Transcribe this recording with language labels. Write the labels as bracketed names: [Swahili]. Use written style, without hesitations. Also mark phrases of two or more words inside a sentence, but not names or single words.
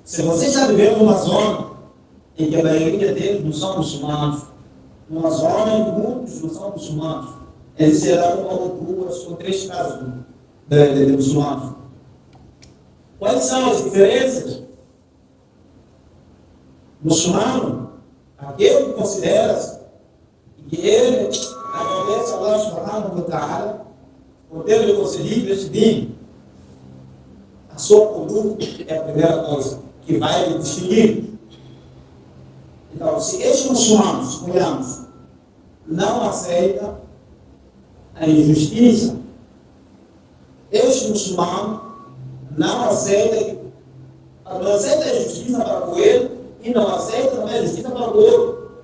[Portuguese] Se você está vivendo numa zona em que a maioria deles não são muçulmanos, numa zona em que muitos não são muçulmanos, eles serão uma ou duas ou três casos de muçulmanos. Quais são as diferenças? Muçulmano, aquele que considera que ele agradece a [Arabic] الله سبحانه وتعالى [Portuguese] por ter lhe concedido esse dino. A sua conduta é a primeira coisa que vai lhe distinguir. Então, se estes muçulmanos, suponhamos, não aceitam a injustiça, este muçulmano não aceita a justiça para com ele e não aceita também a justiça para com o outro.